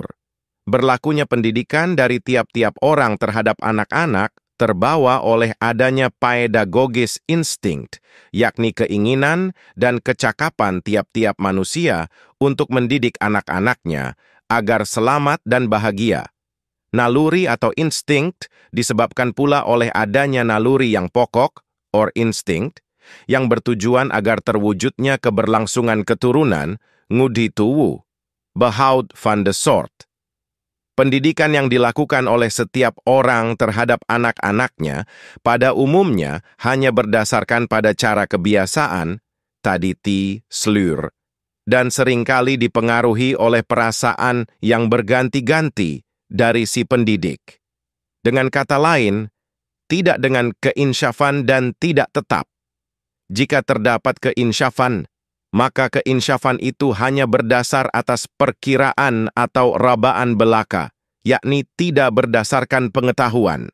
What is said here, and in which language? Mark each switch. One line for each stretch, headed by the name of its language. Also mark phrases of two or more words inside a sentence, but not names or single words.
Indonesian: Berlakunya pendidikan dari tiap-tiap orang terhadap anak-anak terbawa oleh adanya pedagogis instinct, yakni keinginan dan kecakapan tiap-tiap manusia untuk mendidik anak-anaknya agar selamat dan bahagia. Naluri atau instinct disebabkan pula oleh adanya naluri yang pokok,
English: or instinct,
Indonesian: yang bertujuan agar terwujudnya keberlangsungan keturunan,
Javanese: ngudi tuwu,
Dutch: behoud van de soort.
Indonesian: Pendidikan yang dilakukan oleh setiap orang terhadap anak-anaknya pada umumnya hanya berdasarkan pada cara kebiasaan,
Dutch: traditie, sleur,
Indonesian: dan seringkali dipengaruhi oleh perasaan yang berganti-ganti dari si pendidik. Dengan kata lain, tidak dengan keinsyafan dan tidak tetap. Jika terdapat keinsyafan, maka keinsyafan itu hanya berdasar atas perkiraan atau rabaan belaka, yakni tidak berdasarkan pengetahuan.